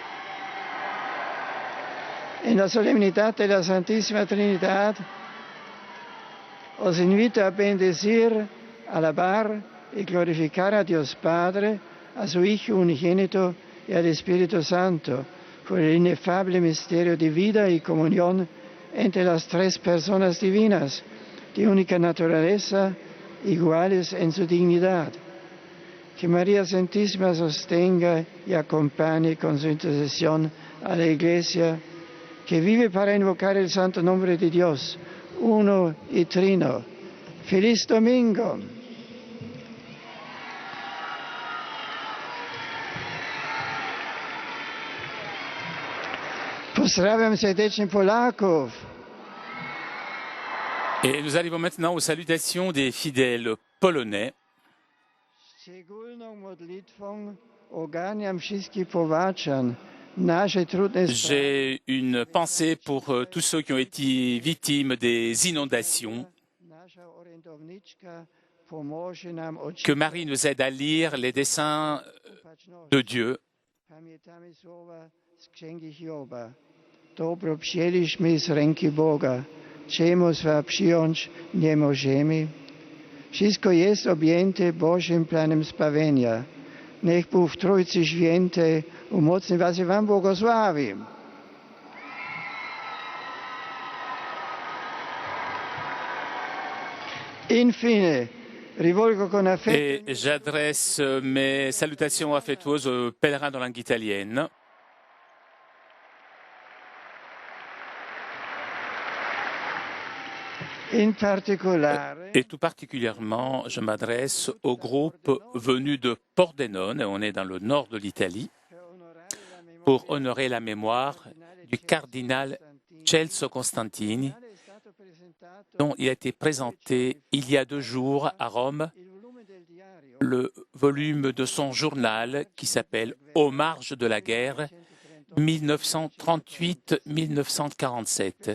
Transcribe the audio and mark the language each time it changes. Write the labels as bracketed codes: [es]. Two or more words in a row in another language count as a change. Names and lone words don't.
[es] En la solemnidad de la Santísima Trinidad, os invito a bendecir, alabar y glorificar a Dios Padre, a su Hijo unigénito y al Espíritu Santo, por el inefable misterio de vida y comunión entre las tres personas divinas, de única naturaleza, iguales en su dignidad. Que María Santísima sostenga y acompañe con su intercesión a la Iglesia, que vive para invocar el santo nombre de Dios, uno y trino. ¡Feliz domingo! [pl] Pozdrawiam serdecznie Polaków. [fr] Et nous arrivons maintenant aux salutations des fidèles polonais. [pl] Szczególną modlitwą ogarniam wszystkich powaczan. Nasze trudne sprawy. [fr] J'ai une pensée pour tous ceux qui ont été victimes des inondations. [pl] Nasza orędowniczka pomoże nam [fr] Que Marie nous aide à lire les desseins de Dieu. [pl] Pamiętamy słowa z Księgi Hioba. Dobro przyjęliśmy z ręki Boga. Czemu przyjąć nie możemy? Wszystko jest objęte Bożym planem zbawienia. Niech Bóg w Trójcy Świętej umocni was i wam błogosławi. [it] Infine, rivolgo con affetto. [fr] Et j'adresse mes salutations affectueuses aux pèlerins dans langue italienne. [it] In particolare, [fr] Et tout particulièrement, je m'adresse au groupe venu de Pordenone, on est dans le nord de l'Italie, pour honorer la mémoire du cardinal Celso Costantini, dont il a été présenté il y a 2 jours à Rome le volume de son journal qui s'appelle « Aux marges de la guerre, 1938-1947 ».